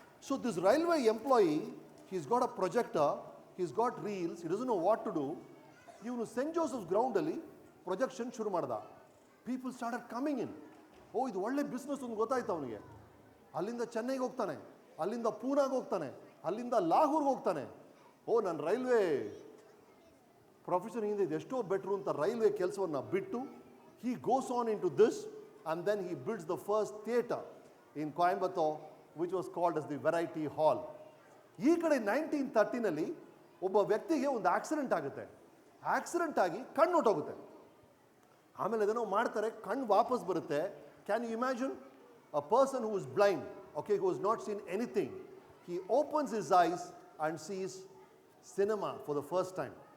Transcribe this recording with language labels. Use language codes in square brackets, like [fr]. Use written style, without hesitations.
[en] So this railway employee, he's got a projector, he's got reels, it doesn't know what to do. [kn] ಇವನು scent Joseph's ಗ್ರೌಂಡಲ್ಲಿ projection ಶುರು ಮಾಡ್ದ. [en] People started coming in. [kn] ಓ, ಇದು ಒಳ್ಳೆ business ಅಂತ ಗೊತ್ತಾಯ್ತು ಅವನಿಗೆ. ಅಲ್ಲಿಂದ ಚೆನ್ನೈಗೆ ಹೋಗ್ತಾನೆ, ಅಲ್ಲಿಂದ ಪೂನಾಗೆ ಹೋಗ್ತಾನೆ, ಅಲ್ಲಿಂದ ಲಾಹೋರ್ಗೆ ಹೋಗ್ತಾನೆ. ಓ, ನನ್ನ ರೈಲ್ವೆ ಪ್ರೊಫೆಷನ್ ಹಿಂದೆ ಇದು ಎಷ್ಟೋ ಬೆಟ್ರು ಅಂತ ರೈಲ್ವೆ ಕೆಲಸವನ್ನು ಬಿಟ್ಟು [en] he goes on into this, and then he builds the first theatre in Coimbatore, which was called as the Variety Hall. [kn] ಈ ಕಡೆ 1930ನಲ್ಲಿ ಒಬ್ಬ ವ್ಯಕ್ತಿಗೆ ಒಂದು ಆಕ್ಸಿಡೆಂಟ್ ಆಗುತ್ತೆ. ಆಕ್ಸಿಡೆಂಟ್ ಆಗಿ ಕಣ್ಣು ಹೊಟ್ಟೋಗುತ್ತೆ. ಆಮೇಲೆ ಅದೇನೋ ಮಾಡ್ತಾರೆ, ಕಣ್ಣು ವಾಪಸ್ ಬರುತ್ತೆ. [en] Can you imagine a person who is blind, okay, who is not seen anything, he opens his eyes and sees cinema for the first time.